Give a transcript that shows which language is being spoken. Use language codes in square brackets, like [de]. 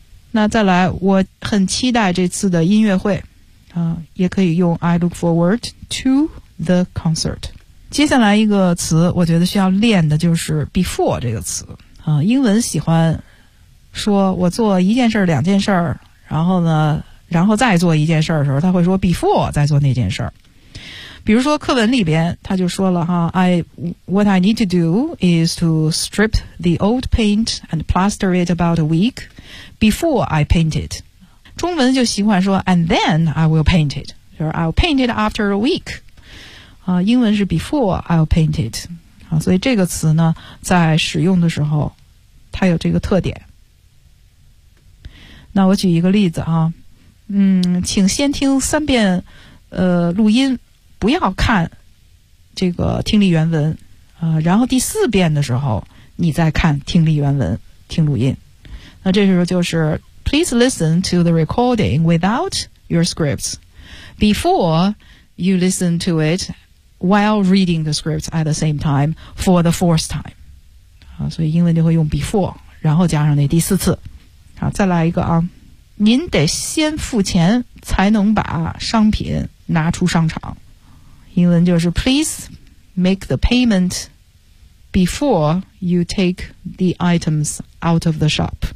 [zh] 那再来，我很期待这次的音乐会啊，也可以用 [en] I look forward to the concert。 [zh] 接下来一个词我觉得需要练的就是 before 这个词啊，英文喜欢说我做一件事两件事儿，然后呢然后再做一件事儿的时候，他会说 before 再做那件事儿。比如说课文里边他就说了哈， [en] What I need to do is to strip the old paint and plaster it about a week before I paint it. [zh] 中文就喜欢说 [en] and then I will paint it, [zh] 就是 [en] I'll paint it after a week. [zh] 英文是 [en] before I'll paint it、 [zh] 啊、所以这个词呢在使用的时候它有这个特点。那我举一个例子啊，请先听三遍录音，不要看这个听力原文然后第四遍的时候你再看听力原文听录音。那这时候就是 [en] Please listen to the recording without your scripts before you listen to itWhile reading the scripts at the same time for the fourth time. [zh] 好，所以英文就会用 before, 然后加上那第四次。好，再来一个啊。您得先付钱才能把商品拿出商场。英文就是 [en] please make the payment before you take the items out of the shop.